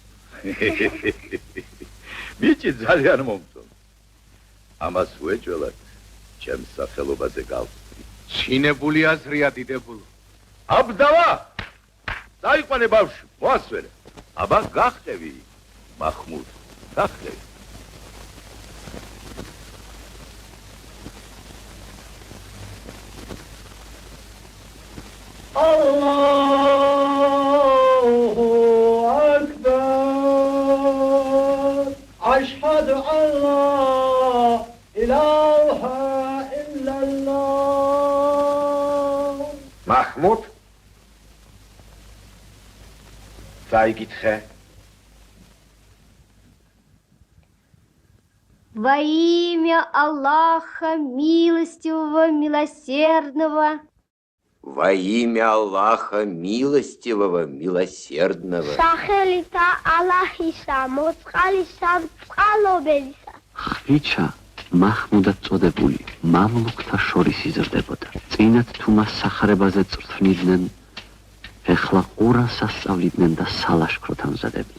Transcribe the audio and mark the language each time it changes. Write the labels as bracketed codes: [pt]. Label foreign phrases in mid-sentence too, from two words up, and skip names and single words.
[ka] ბიჭი ძალიან მომწონს. ამას ვეჭველად, ჩემს სახელობაზე გავხსნი. ჩინებული აზრია დიდებულო. აბდავა! დაიყვანე ბავშვი, მოასვენე. აბა გახტევი, მაჰმუდ, გახტევი. [ar] الله أكبر. أشهد أن لا إله إلا الله. [ka] Mahmud? Заигитхе. [ru] Во имя Аллаха милостивого, милосердного. Во имя Аллаха милостивого, милосердного. [ka] სახელითა ალაჰისა, მოწყალისა, წყალობელისა. ხვიჩა მაჰმუდად წოდებული მამლუქთა შორის იზრდებოდა. წინათ თუ მას სახარებაზე წვრთნიდნენ, ეხლა ყურანს ასწავლიდნენ და სალაშქროდ ამზადებდნენ.